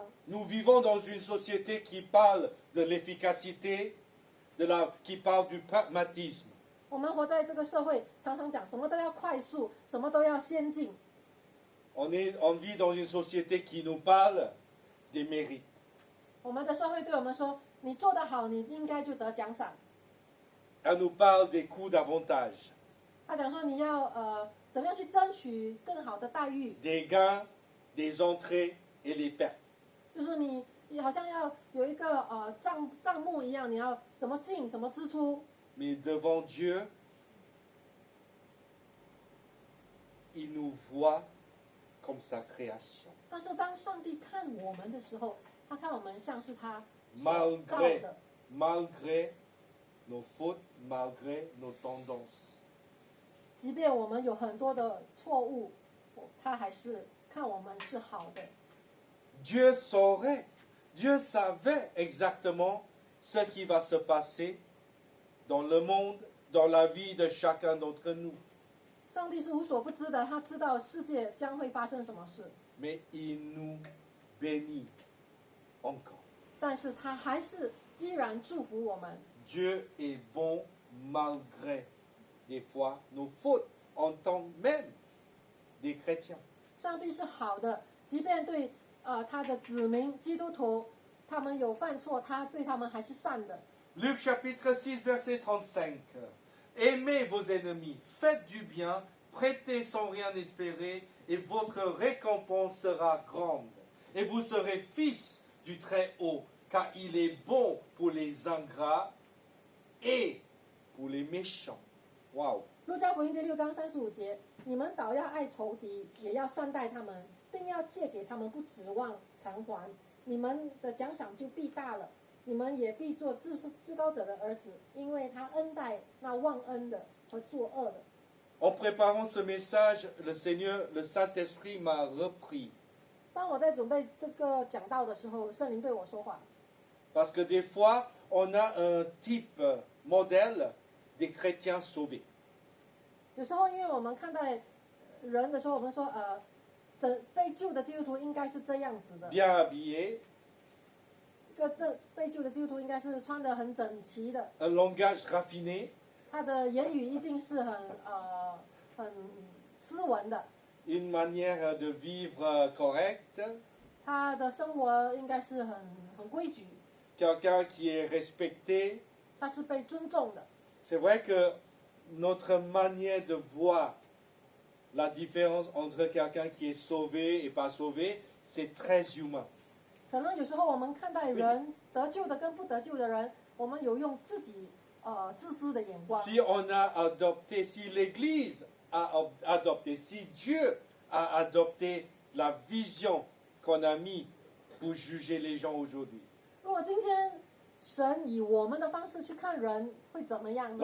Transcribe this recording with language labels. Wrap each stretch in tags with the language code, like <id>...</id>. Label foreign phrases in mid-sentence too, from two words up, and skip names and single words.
<fr>Nous vivons dans une société qui parle de l'efficacité, qui parle du pragmatisme.</fr> <zh>我们活在这个社会，常常讲什么都要快速，什么都要先进。</zh> <fr>On vit dans une société qui nous parle des mérites.</fr> <zh>我们的社会对我们说，你做得好，你应该就得奖赏。</zh> <fr>Elle nous parle des coûts d'avantage,</fr> <zh>他讲说你要怎么样去争取更好的待遇，</zh> <fr>des gains, des entrées et les pertes.</fr> <zh>就是你好像要有一个账目一样，你要什么进什么支出。</zh> <fr>Mais devant Dieu, il nous voit comme sa création.</fr> <zh>但是当上帝看我们的时候，他看我们像是他所造</zh> <fr>Malgré,</fr> <zh>的，</zh> <fr>malgré nos fautes, malgré nos tendances.</fr> <zh>即便我们有很多的错误，他还是看我们是好的。</zh> <fr>Dieu saurait, Dieu savait exactement ce qui va se passer dans le monde, dans la vie de chacun d'entre nous.</fr> <zh>上帝是无所不知的，他知道世界将会发生什么事，</zh> <fr>Mais il nous bénit encore.</fr> <zh>但是他还是依然祝福我们。</zh> <fr>Dieu est bon malgré des fois nos fautes en tant même des chrétiens.</fr> <zh>上帝是好的，即便对他的子民基督徒，他们有犯错，他对他们还是善的。</zh> <fr>Luc chapitre 6 verset 35. Aimez vos ennemis, faites du bien, prêtez sans rien espérer, et votre récompense sera grande. Et vous serez fils du Très-Haut, car il est bon pour les ingrats et pour les méchants. Waouh!</fr> <zh>路加福音第6章35节，你们倒要爱仇敌，也要善待他们，并要借给他们，不指望偿还。你们的奖赏就必大了，你们也必做至高者的儿子，因为他恩待那忘恩的和作恶的。</zh> <fr>En préparant ce message, le Seigneur, le Saint-Esprit m'a repris.</fr> <zh>当我在准备这个讲道的时候，圣灵对我说话。</zh> <fr>Parce que des fois, on a un type modèle des chrétiens sauvés.</fr> <zh>有时候，因为我们看待人的时候，我们说被救的基督徒应该是这样子的，</zh> <fr>Bien habillés,</fr> <zh>被救的基督徒应该是穿得很整齐的，</zh> <fr>un langage raffiné,</fr> <zh>他的言语一定是很斯文的，</zh> <fr>une manière de vivre correcte,</fr> <zh>他的生活应该是很规矩，</zh> <fr>quelqu'un qui est respecté.</fr> <zh>他是被尊重的。</zh> <fr>C'est vrai que notre manière de voir la différence entre quelqu'un qui est sauvé et pas sauvé, c'est très humain.</fr> <zh>可能有时候我们看待人得救的跟不得救的人， 我们有用自己自私的眼光。</zh> <fr>Si on a adopté, si l'Église a adopté, si Dieu a adopté la vision qu'on a mis pour juger les gens aujourd'hui,</fr> <zh>如果今天神以我们的方式去看人，会怎么样呢？</zh>